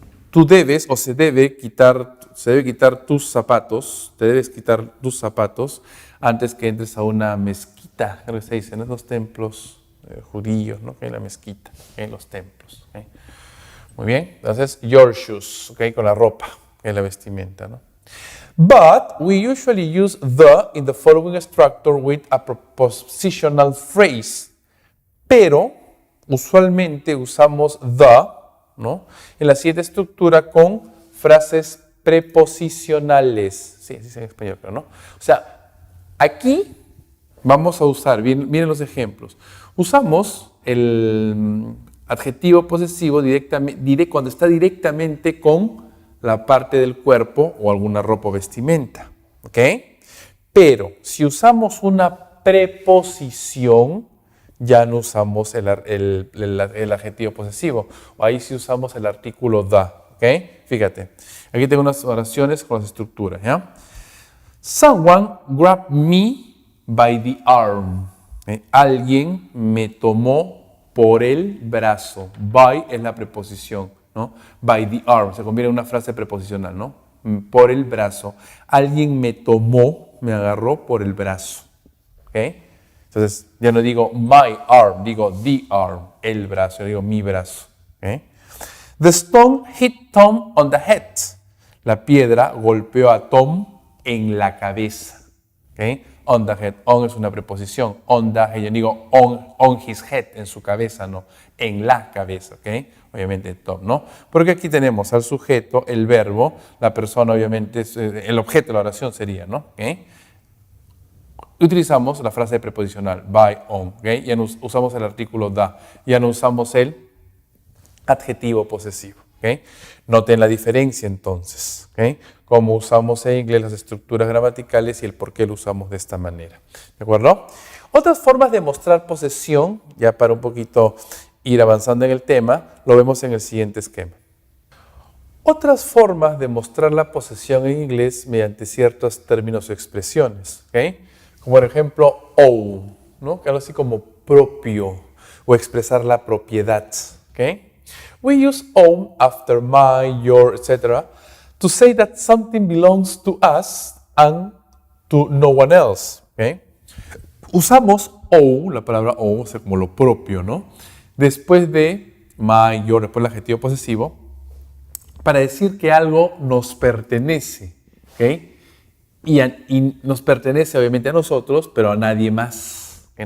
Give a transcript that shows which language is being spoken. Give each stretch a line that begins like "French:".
Spanish: Tú debes o se debe quitar tus zapatos, te debes quitar tus zapatos antes que entres a una mezquita, creo que se dice, en los templos judíos, ¿no? Que hay la mezquita, en los templos. ¿Okay? Muy bien, entonces,
English: your shoes,
Spanish: ¿okay? Con la ropa, en la vestimenta, ¿no?
English: But we usually use the in the following structure with a prepositional phrase.
Spanish: Pero usualmente usamos the, ¿no? En la siguiente estructura con frases preposicionales. Sí, así es en español, pero no. O sea, aquí vamos a usar, miren los ejemplos. Usamos el adjetivo posesivo cuando está directamente con la parte del cuerpo o alguna ropa o vestimenta. ¿Ok? Pero si usamos una preposición, ya no usamos el adjetivo posesivo. O ahí sí usamos el artículo the. ¿Ok? Fíjate. Aquí tengo unas oraciones con las estructuras. ¿Ya?
English: Someone grabbed me by the arm. ¿Okay?
Spanish: Alguien me tomó por el brazo. By es la preposición, ¿no?
English: By the arm.
Spanish: Se convierte en una frase preposicional, ¿no? Por el brazo. Alguien me tomó, me agarró por el brazo. ¿Ok? Entonces, ya no digo
English: my arm,
Spanish: digo
English: the arm,
Spanish: el brazo, digo mi brazo. ¿Okay?
English: The stone hit Tom on the head.
Spanish: La piedra golpeó a Tom en la cabeza. ¿Okay?
English: On the head,
Spanish: on es una preposición. On the head, yo digo
English: on his head,
Spanish: en su cabeza, no, en la cabeza. ¿Okay? Obviamente Tom, ¿no? Porque aquí tenemos al sujeto, el verbo, la persona, obviamente, el objeto de la oración sería, ¿no? ¿Okay? Utilizamos la frase preposicional, by, on, ¿okay? Ya no usamos el artículo the, ya no usamos el adjetivo posesivo, ¿okay? Noten la diferencia entonces, ¿okay? Como usamos en inglés las estructuras gramaticales y el por qué lo usamos de esta manera, ¿de acuerdo? Otras formas de mostrar posesión, ya para un poquito ir avanzando en el tema, lo vemos en el siguiente esquema. Otras formas de mostrar la posesión en inglés mediante ciertos términos o expresiones, ¿okay? Como por ejemplo, own, ¿no? Que algo así como propio o expresar la propiedad. ¿Okay?
English: We use own after my, your, etc. to say that something belongs to us and to no one else. ¿Okay?
Spanish: Usamos own, la palabra own, o sea, como lo propio, ¿no? Después de my, your, después el adjetivo posesivo, para decir que algo nos pertenece. ¿Okay? Y nos pertenece obviamente a nosotros, pero a nadie más. ¿Okay?